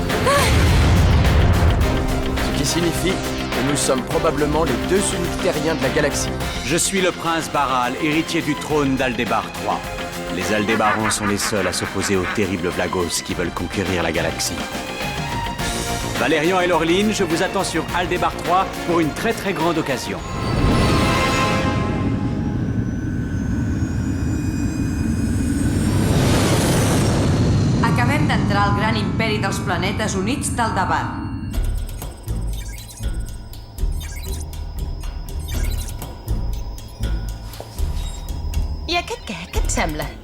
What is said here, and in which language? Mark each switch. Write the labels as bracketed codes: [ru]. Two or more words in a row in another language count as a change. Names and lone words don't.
[fr] Ce qui signifie que nous sommes probablement les deux uniques terriens de la galaxie. Je suis le prince Baral, héritier du trône d'Aldébar III. Les Aldébarans sont les seuls à s'opposer aux terribles Vlagos qui veulent conquérir la galaxie. Valérian et Laureline, je vous attends sur Aldébar III pour une très grande occasion. [ca] Acabem d'entrar al gran imperi dels planetes units d'Aldebar. I aquest què? Què et sembla?